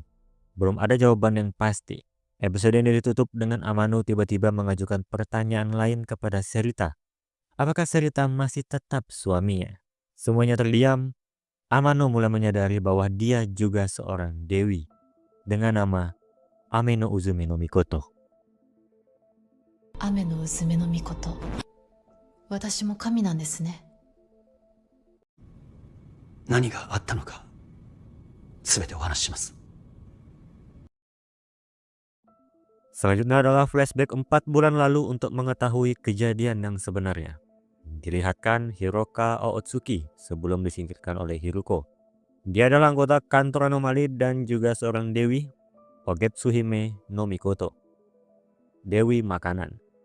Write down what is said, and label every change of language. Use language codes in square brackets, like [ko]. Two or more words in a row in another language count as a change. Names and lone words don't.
[id] Belum ada jawaban yang pasti. Episode ini ditutup dengan Amano tiba-tiba mengajukan pertanyaan lain kepada Serita. Apakah Serita masih tetap suaminya? Semuanya terdiam. Amano mulai menyadari bahwa dia juga seorang dewi dengan nama Ame no Uzume no Mikoto. [ja] 雨の娘の御事。私も神なんですね。何があったのか、すべてお話しします。 [id] Selanjutnya adalah flashback 4 bulan lalu untuk mengetahui kejadian yang sebenarnya. Dilihatkan Hiroka Ootsuki sebelum disingkirkan oleh Hiruko. Dia adalah anggota kantor anomali dan juga seorang dewi, Ogetsuhime no Mikoto, dewi makanan.